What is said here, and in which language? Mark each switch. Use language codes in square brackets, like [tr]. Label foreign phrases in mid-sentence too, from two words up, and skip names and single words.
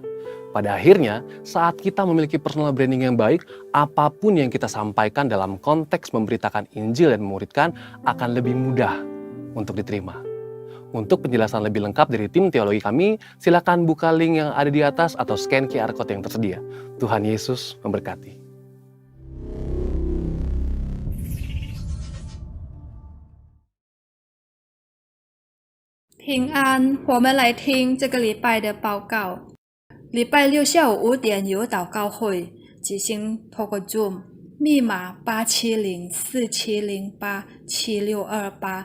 [id] Pada akhirnya, saat kita memiliki [en] personal branding [id] yang baik, apapun yang kita sampaikan dalam konteks memberitakan Injil dan memuridkan akan lebih mudah untuk diterima. Untuk penjelasan lebih lengkap dari tim teologi kami, silakan buka link yang ada di atas atau [en] scan QR Code [id] yang tersedia. Tuhan Yesus memberkati. [zh] 平安，我们来听这个礼拜的报告。礼拜六下午5点有祷告会，即兴透过 Zoom， 密码87047087628。